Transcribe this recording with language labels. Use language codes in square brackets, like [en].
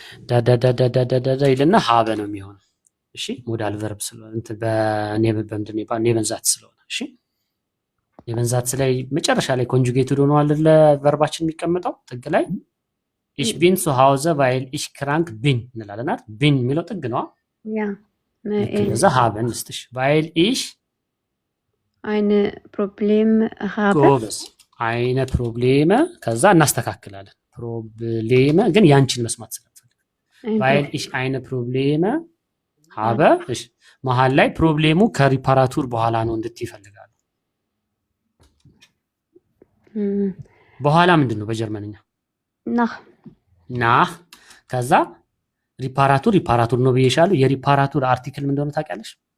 [am] ዳዳዳዳዳዳዳ ይልና ሀበ ነው የሚሆነው። እሺ ሞዳል ቨርብ ስለሆነ እንትን በምንድን ነው ኔቨንዛት ስለሆነ እሺ ኔቨንዛት ላይ መጨረሻ ላይ ኮንጁጌትድ ሆኖ አይደለ ቨርባችን የሚቀመጠው ጥግ ላይ [de] ich bin zu Hause weil ich krank bin [am] እንላለን አይደል? bin የሚለው ጥግ ነው። [de] ja [am] ከዛ [de] haben ist weil ich eine Problem habe [am] ጎበዝ [de] eine Probleme [am] ከዛ እናስተካክላለን። ፕሮብሌም ግን ያንቺን መስማት ስለፈልግ [de] weil ich eine Probleme habe [am] እሺ መሃል ላይ ፕሮብሌሙ ከሪፓራቱር በኋላ ነው እንድትይ ይፈልጋሉ። በኋላ ምንድነው በጀርመንኛ nach ከዛ ሪፓራቱር ነው ብዬሻለሁ። የሪፓራቱር አርቲክል ምን እንደሆነ ታውቂያለሽ?